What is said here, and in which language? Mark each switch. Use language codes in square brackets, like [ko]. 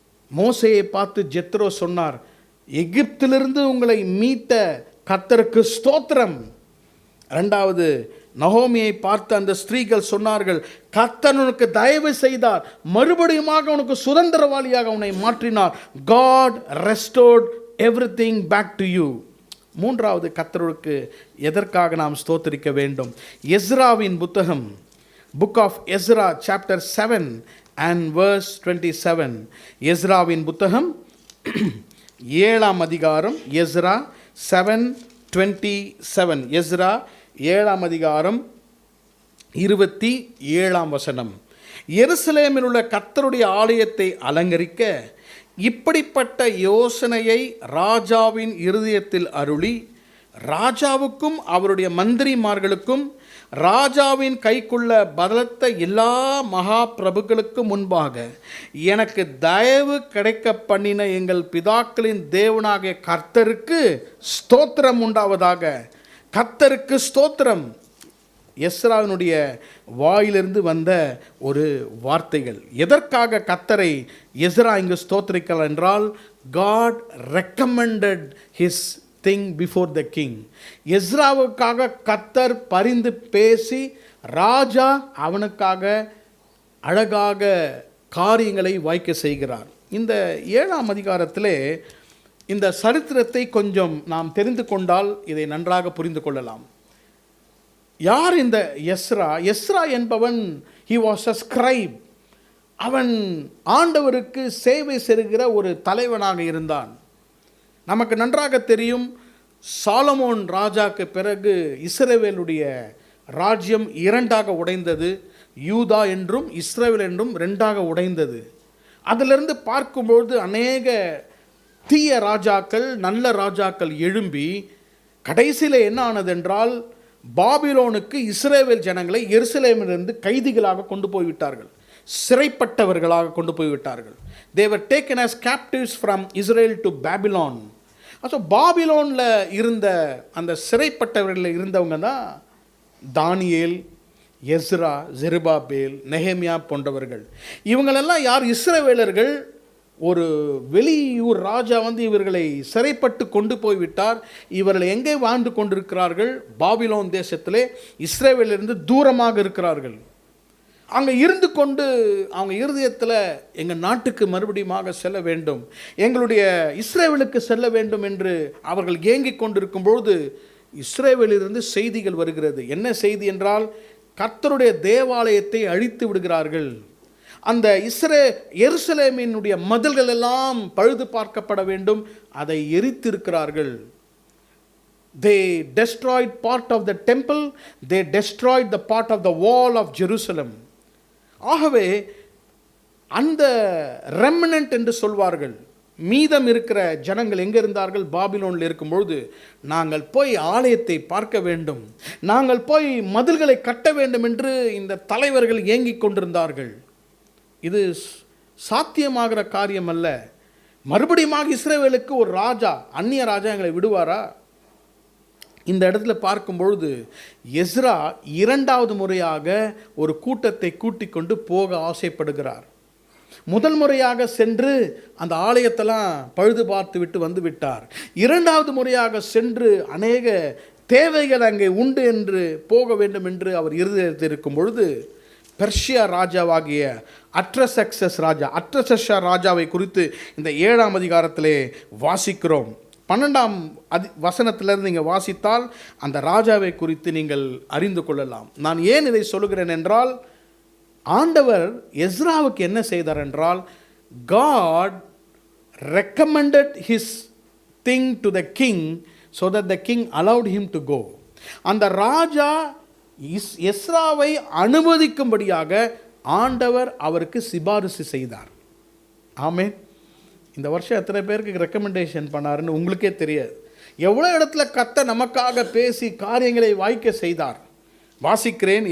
[ta] மோசேயை பார்த்து ஜெத்ரோ சொன்னார், எகிப்திலிருந்து உங்களை மீட்ட கர்த்தருக்கு ஸ்தோத்திரம். இரண்டாவது நகோமியை பார்த்து அந்த ஸ்திரீகள் சொன்னார்கள், கர்த்தர் உனக்கு தயவு செய்தார், மறுபடியுமாக உனக்கு சுதந்திரவாளியாக உன்னை மாற்றினார். [en] God restored everything back to you. [ta] மூன்றாவது கர்த்தருக்கு எதற்காக நாம் ஸ்தோத்திரிக்க வேண்டும்? எஸ்ராவின் புத்தகம், [en] Book of Ezra chapter 7 and verse 27. [ta] எஸ்ராவின் புத்தகம் 7ஆம் அதிகாரம், எஸ்ரா 7:27. எஸ்ரா 7ஆம் அதிகாரம் 27ஆம் வசனம். எருசலேமில் உள்ள கர்த்தருடைய ஆலயத்தை அலங்கரிக்க இப்படிப்பட்ட யோசனையை ராஜாவின் இருதயத்தில் அருளி, ராஜாவுக்கும் அவருடைய மந்திரிமார்களுக்கும் ராஜாவின் கைக்குள்ள பலத்த எல்லா மகா பிரபுக்களுக்கும் முன்பாக எனக்கு தயவு கிடைக்க பண்ணின எங்கள் பிதாக்களின் தேவனாகிய கர்த்தருக்கு ஸ்தோத்திரம் உண்டாவதாக. கர்த்தருக்கு ஸ்தோத்திரம். எஸ்ராவினுடைய வாயிலிருந்து வந்த ஒரு வார்த்தைகள். எதற்காக கர்த்தரை எஸ்ரா இங்கு ஸ்தோத்திரிக்கிறார் என்றால், [en] God recommended his thing before the king. [ta] எஸ்ராவுக்காக கர்த்தர் பரிந்து பேசி ராஜா அவனுக்காக அழகாக காரியங்களை வாய்க்க செய்கிறார். இந்த 7ஆம் அதிகாரத்திலே இந்த சரித்திரத்தை கொஞ்சம் நாம் தெரிந்து கொண்டால் இதை நன்றாக புரிந்து கொள்ளலாம். யார் இந்த எஸ்ரா? எஸ்ரா என்பவன் [en] he was a scribe. [ta] அவன் ஆண்டவருக்கு சேவை செய்கிற ஒரு தலைவனாக இருந்தான். நமக்கு நன்றாக தெரியும், சாலமோன் ராஜாக்கு பிறகு இஸ்ரவேலுடைய ராஜ்யம் இரண்டாக உடைந்தது. யூதா என்றும் இஸ்ரவேல் என்றும் ரெண்டாக உடைந்தது. அதிலிருந்து பார்க்கும்பொழுது அநேக தீய ராஜாக்கள் நல்ல ராஜாக்கள் எழும்பி கடைசியில் என்ன ஆனதென்றால் பாபிலோனுக்கு இஸ்ரவேல் ஜனங்களை எருசலேமிலிருந்து கைதிகளாக கொண்டு போய்விட்டார்கள், சிறைப்பட்டவர்களாக கொண்டு போய்விட்டார்கள். [en] they were taken as captives from Israel to Babylon. [ta] So பாபிலோனில் இருந்த அந்த சிறைப்பட்டவர்களில் இருந்தவங்க தான் தானியேல், எஸ்ரா, ஜெருபாபேல், நெகேமியா போன்றவர்கள். இவங்களெல்லாம் யார்? இஸ்ரவேலர்கள். ஒரு வெளியூர் ராஜா இவர்களை சிறைப்பட்டு கொண்டு போய்விட்டார். இவர்கள் எங்கே வாழ்ந்து கொண்டிருக்கிறார்கள்? பாபிலோன் தேசத்திலே இஸ்ரவேலிலிருந்து தூரமாக இருக்கிறார்கள். அங்கே இருந்து கொண்டு அவங்க இருதயத்தில் எங்கள் நாட்டுக்கு மறுபடியும் செல்ல வேண்டும், எங்களுடைய இஸ்ரவேலுக்கு செல்ல வேண்டும் என்று அவர்கள் ஏங்கிக் கொண்டிருக்கும்பொழுது இஸ்ரவேலிலிருந்து செய்திகள் வருகிறது. என்ன செய்தி என்றால், கர்த்தருடைய தேவாலயத்தை அழித்து விடுகிறார்கள். அந்த எருசலேமினுடைய மதில்கள் எல்லாம் பழுது பார்க்கப்பட வேண்டும், அதை எரித்திருக்கிறார்கள். [en] They destroyed part of the temple, they destroyed the part of the wall of Jerusalem. [ta] ஆகவே அந்த ரெமனன்ட் என்று சொல்வார்கள், மீதம் இருக்கிற ஜனங்கள் எங்கே இருந்தார்கள்? பாபிலோனில் இருக்கும்பொழுது நாங்கள் போய் ஆலயத்தை பார்க்க வேண்டும், நாங்கள் போய் மதில்களை கட்ட வேண்டும் என்று இந்த தலைவர்கள் ஏங்கிக் கொண்டிருந்தார்கள். இது சாத்தியமாகிற காரியம் அல்ல. மறுபடியும் இஸ்ரவேலுக்கு ஒரு ராஜா, அந்நிய ராஜா எங்களை விடுவாரா? இந்த இடத்துல பார்க்கும்பொழுது எஸ்ரா இரண்டாவது முறையாக ஒரு கூட்டத்தை கூட்டிக் கொண்டு போக ஆசைப்படுகிறார். முதல் முறையாக சென்று அந்த ஆலயத்தெல்லாம் பழுது பார்த்து விட்டு வந்து விட்டார். இரண்டாவது முறையாக சென்று அநேக தேவைகள் அங்கே உண்டு என்று போக வேண்டும் என்று அவர் இருதயத்தில் இருக்கும் பொழுது பெர்ஷியா ராஜாவாகிய அர்டசக்ஷஸ் ராஜாவை குறித்து இந்த 7ஆம் அதிகாரத்திலே வாசிக்கிறோம். 12ஆம் வசனத்திலிருந்து நீங்கள் வாசித்தால் அந்த ராஜாவை குறித்து நீங்கள் அறிந்து கொள்ளலாம். நான் ஏன் இதை சொல்லுகிறேன் என்றால், ஆண்டவர் எஸ்ராவுக்கு என்ன செய்தார் என்றால், [en] God recommended his thing to the king so that the king allowed him to go. [ta] அந்த ராஜா எஸ்ராவை அனுமதிக்கும்படியாக ஆண்டவர் அவருக்கு சிபாரிசு செய்தார். ஆமென். இந்த வருஷம் எத்தனை பேருக்கு ரெக்கமெண்டேஷன் பண்ணாருன்னு உங்களுக்கே தெரியாது. எவ்வளோ இடத்துல கர்த்தர் நமக்காக பேசி காரியங்களை வாய்க்க செய்தார். வாசிக்கிறேன்.